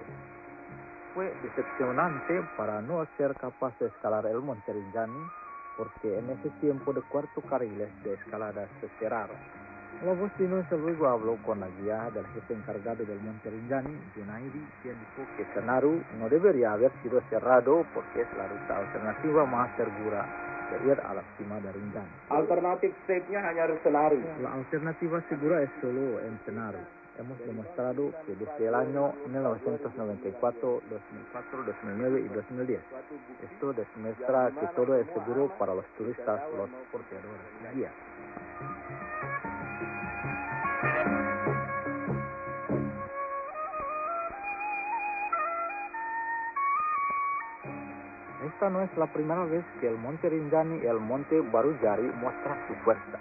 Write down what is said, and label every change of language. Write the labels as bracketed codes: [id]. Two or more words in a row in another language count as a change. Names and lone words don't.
[es] Fue decepcionante para no ser capaz de escalar el Monte Rinjani, porque en ese tiempo de 4 carriles de escalada se cerraron. La voz de Nusa luego habló con la guía del jefe encargado del Monte Rinjani, Junaidi, quien dijo que Senaru no debería haber sido cerrado porque es la ruta alternativa más segura de ir a la cima de Rinjani. [id] Alternatif safe-nya hanya Senaru. [es] La alternativa segura es solo en Senaru. Hemos demostrado que desde el año 1994, 2004, 2009 y 2010, esto demuestra que todo es seguro para los turistas, los porteadores y guías. Esta no es la primera vez que el Monte Rinjani y el Monte Barujari muestran su fuerza.